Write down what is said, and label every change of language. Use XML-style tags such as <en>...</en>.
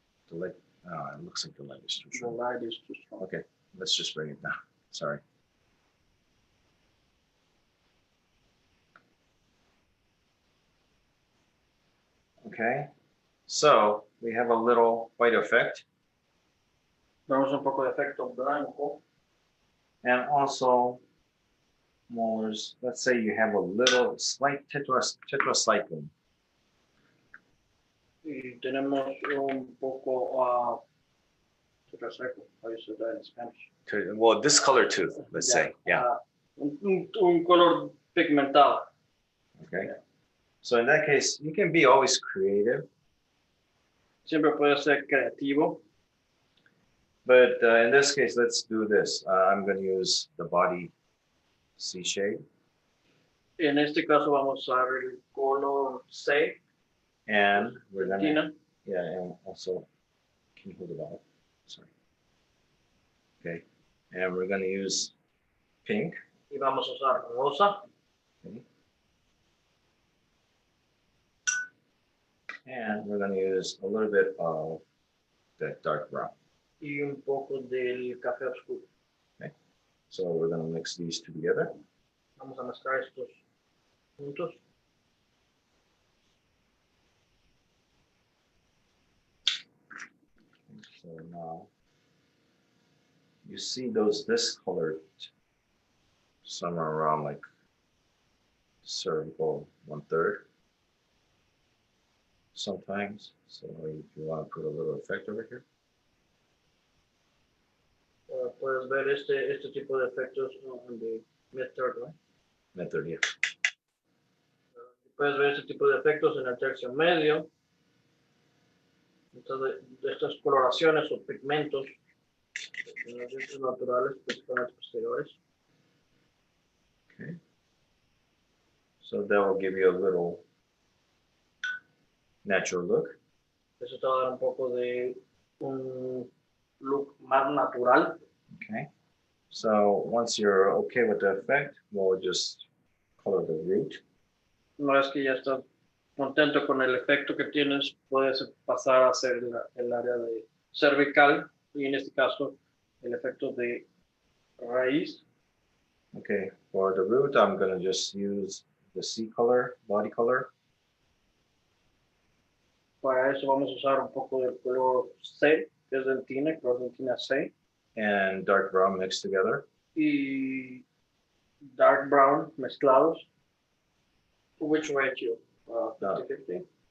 <en>The light, it looks like the light is too The strong. light is too strong. Okay, let's just bring it down. Sorry. Okay, so we have a little white effect.</en> <es>Vemos un poco de efecto blanco.</es> <en>And also, molars, let's say you have a little slight tetracycline.</en> <es>Y tenemos un poco tetracycle.</es> <en>How you say that in Spanish? Well, this color tooth, let's say, yeah.</en> <es>Un color pigmentado.</es> <en>Okay. So in that case, you can be always creative.</en> <es>Siempre puede ser creativo.</es> <en>But in this case, let's do this. I'm going to use the body C shade.</en> <es>En este caso vamos a usar el color C.</es> <en>And we're going to, Tina. yeah, and also, can you hold it out? Sorry. Okay. And we're going to use pink.</en> <es>Y vamos a usar rosa.</es> <en>Okay. And we're going to use a little bit of that dark brown.</en> <es>Y un poco del café oscuro.</es> <en>Okay. So we're going to mix these two together.</en> <es>Vamos a mezclar estos juntos.</es> <en>So now you see those discolored somewhere around like cervical 1/3 sometimes. So if you want to put a little effect over here.</en> <es>Puedes ver este tipo de efectos en</es> <en>the mid-third,</en> <es>¿no?</es> <en>Mid-third, yeah.</en> <es>Puedes ver este tipo de efectos en el tercio medio. Entonces, de estas coloraciones o pigmentos en los dientes naturales, principalmente posteriores.</es> <en>Okay. So that will give you a little natural look.</en> <es>Eso te va a dar un poco de un look más natural.</es> <en>Okay. So once you're okay with the effect, we'll just color the root.</en> <es>Una vez que ya estás contento con el efecto que tienes, puedes pasar a hacer el área de cervical y en este caso el efecto de raíz.</es> <en>Okay, for the root, I'm going to just use the C color, body color.</en> <es>Para eso vamos a usar un poco del color C, que es dentina, color dentina C.</es> <en>And dark brown mixed together.</en> <es>Y dark brown mezclados.</es> <en>Which ratio? 50-50?</en>